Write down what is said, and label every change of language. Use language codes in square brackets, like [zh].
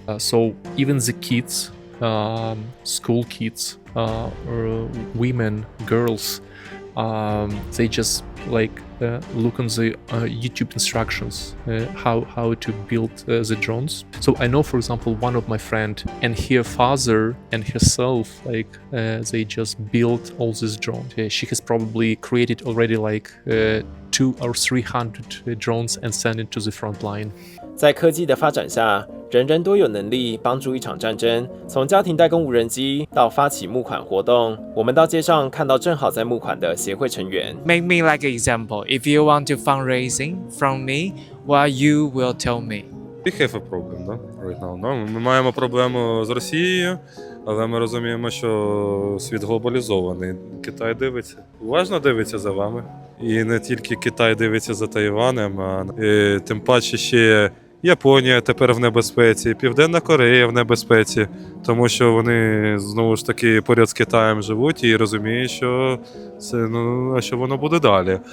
[en] So even the kids, school kids, women, girls, they just like look on the YouTube instructions how to build the drones. So I know, for example, one of my friend and her father and herself, like they just built all these drones. She has probably created already like 200 or 300 drones and sent it to the front line. [zh] 在科技的发展下，人人都有能力帮助一场战争。从家庭代工无人机到发起募款活动，我们到街上看到正好在募款的协会成员。 [en] Make me like an example. If you want to fundraising from me, what you will tell me? We have a problem, да? Right now. No? [uk] Ми маємо проблему з Росією, але ми розуміємо, що світ глобалізований. Китай дивиться. Уважно дивиться за вами. І не тільки Китай дивиться за Тайванем, а тим паче ще Японія тепер в небезпеці, Південна Корея в небезпеці, тому що вони, знову ж таки, поряд з Китаєм живуть і розуміють, що це, а що воно буде далі.